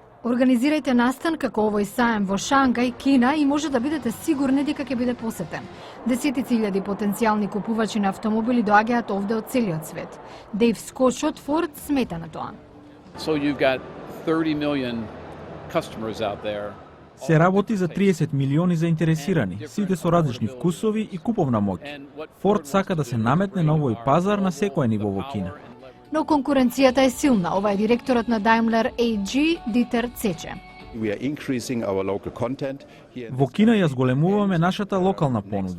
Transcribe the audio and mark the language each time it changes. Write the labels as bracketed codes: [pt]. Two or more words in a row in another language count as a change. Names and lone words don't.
[mk] Организирајте настан како овој саем во Шангај, Кина и може да бидете сигурни дека ќе биде посетен. Десетици илјади потенцијални купувачи на автомобили доаѓаат овде од целиот свет. Дейв Скоч од Форд смета на тоа. [en] So you've got 30 million customers out there. [mk] Се работи за 30 милиони заинтересирани, сите со различни вкусови и куповна моќ. Форд сака да се наметне на овој пазар на секое ниво во Кина. Но конкуренцијата е силна, ова е директорот на Daimler AG Дитер Цече. Во Кина ја зголемуваме нашата локална понуда.